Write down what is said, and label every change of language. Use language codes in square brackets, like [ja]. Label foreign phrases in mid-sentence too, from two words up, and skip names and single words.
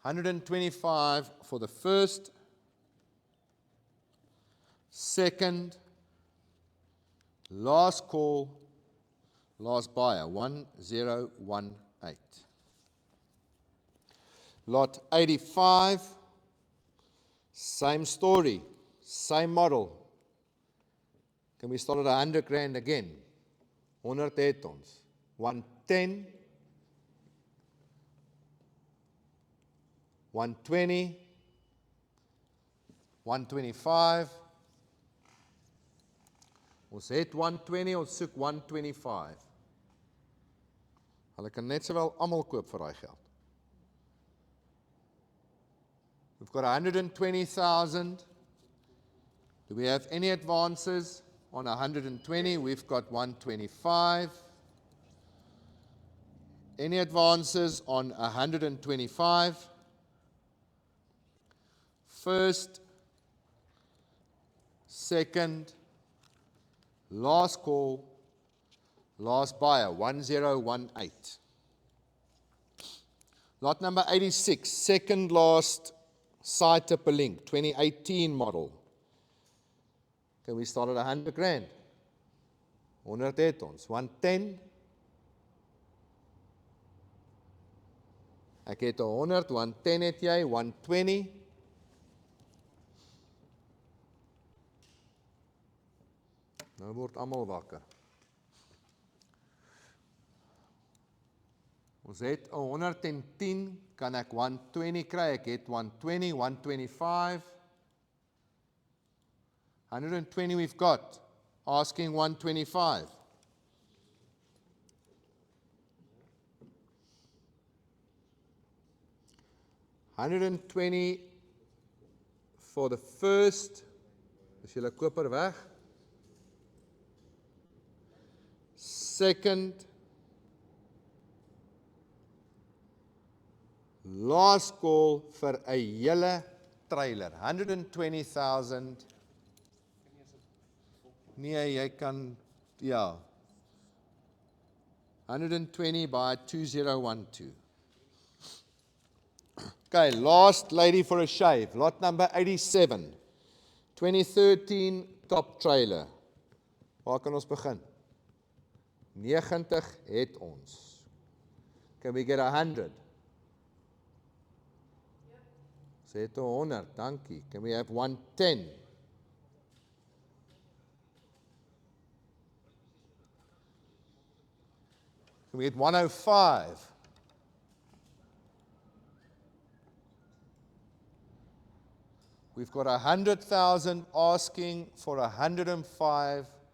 [en] 125 for the first, second, last call, last buyer, 1018. Lot 85, same story, same model. Can we start at 100 grand again? [af] 100 het ons. 110, 120, 125. Ons het 120, ons soek 125. Hulle kan net sowel almal koop vir daai geld. [en] We've got 120,000. Do we have any advances on 120? We've got 125. Any advances on 125? First, second, last call, last buyer, 1018. Lot number 86, second last site up a link, 2018 model. Can we start at 100 grand? 100 [af] het ons. [en] 110. [af] Ek het 100, 110 het jy, 120. Nou word almal wakker. Ons het 110, kan ek 120 kry, ek het 120, 125. [en] 120 we've got, asking 125. $120 for the first, [af] is julle koper weg. [en] Second, last call [af] vir 'n hele [en] trailer, 120,000. [af] Nee, jy kan, ja. [en] 120 by 2012. Okay, last lady for a shave, lot number 87. 2013 top trailer. [af] Waar kan ons begin? 90 het ons. [en] Can we get 100? [af] Ons het 100, dankie. [en] Can we have 110? Can we get 105? We've got 100,000 asking for 105.